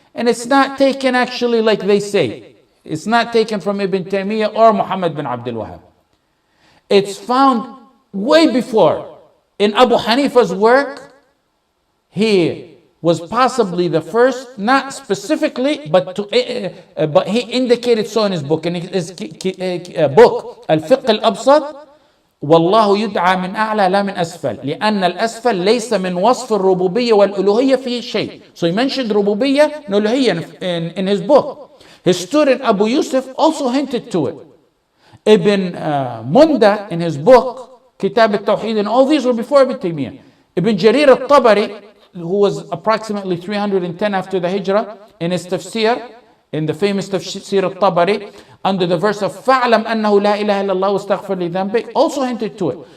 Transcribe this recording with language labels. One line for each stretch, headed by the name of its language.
English: And it's not taken actually like they say. It's not taken from Ibn Taymiyyah or Muhammad bin Abdul Wahhab. It's found way before. In Abu Hanifa's work, he was possibly the first, not specifically, but he indicated so in his book. In his book,
Arabic: Al-Fiqh Al-Absat, والله يدعى من أعلى لا من أسفل لأن الأسفل ليس من وصف الربوبية والألوهية فيه شيء.
English: So he mentioned Rububiyyah and Uluhiyyah in his book. His student Abu Yusuf also hinted to it. Ibn Munda in his book Kitab al-Tawheed, and all these were before Ibn Taymiyyah. Ibn Jarir al-Tabari, who was approximately 310 after the Hijrah, in his tafsir, in the famous tafsir al-Tabari, under the verse of
Arabic: فَعْلَمْ أَنَّهُ لَا إِلَهَ إِلَّا اللَّهُ وَاسْتَغْفِرْ لِذَنبِكَ,
English: also hinted to it.